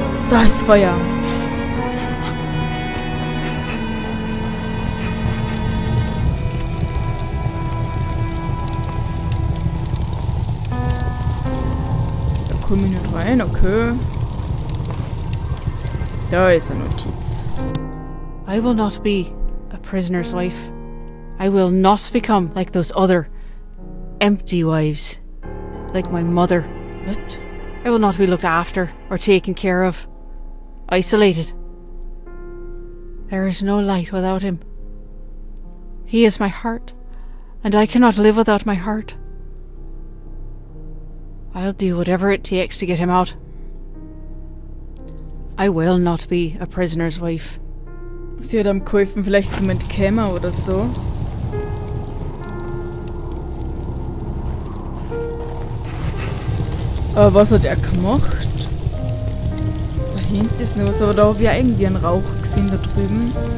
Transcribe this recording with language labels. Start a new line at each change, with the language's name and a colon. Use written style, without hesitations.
German: Da ist Feuer. Da komme ich nicht rein, okay. Da ist eine Notiz.
English: I will not be a prisoner's wife. I will not become like those other empty wives, like my mother. What? I will not be looked after or taken care of. Isolated. There is no light without him. He is my heart, and I cannot live without my heart. I'll do whatever it takes to get him out. I will not be a prisoner's wife.
German: Sie hat ihm geholfen, vielleicht zum Entkämmen oder so. Aber was hat er gemacht? Da hinten ist noch was, aber da habe ich irgendwie einen Rauch gesehen da drüben.